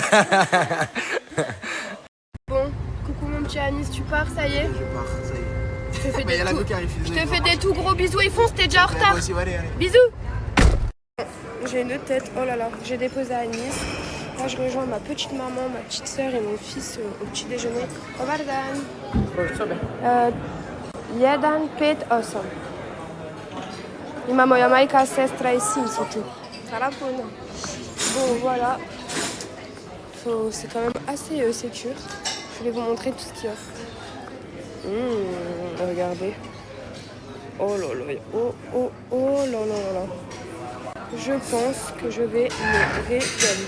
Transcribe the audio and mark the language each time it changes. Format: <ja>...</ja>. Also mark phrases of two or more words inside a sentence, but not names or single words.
<fr>Bon, coucou mon petit Anis, tu pars, ça y est? Je pars, ça y est. Je te fais Bah, y a des la tout- go qui arrive, je te fais des tout gros bisous et fonce, t'es déjà en retard. moi aussi, allez, allez. Bisous. J'ai une tête, oh là là, j'ai déposé à Nice. Là, je rejoins ma petite maman, ma petite soeur et mon fils au petit déjeuner.</fr> <bs>Dobar dan. Jedan, 5, 8. Imamo ja majka, sestra i sin su tu. Hvala puno.</bs> <fr>Bon, voilà. C'est quand même assez sécure. Je vais vous montrer tout ce qu'il y a. Regardez. Oh là là, oh là là là là. Je pense que je vais me régaler.</fr>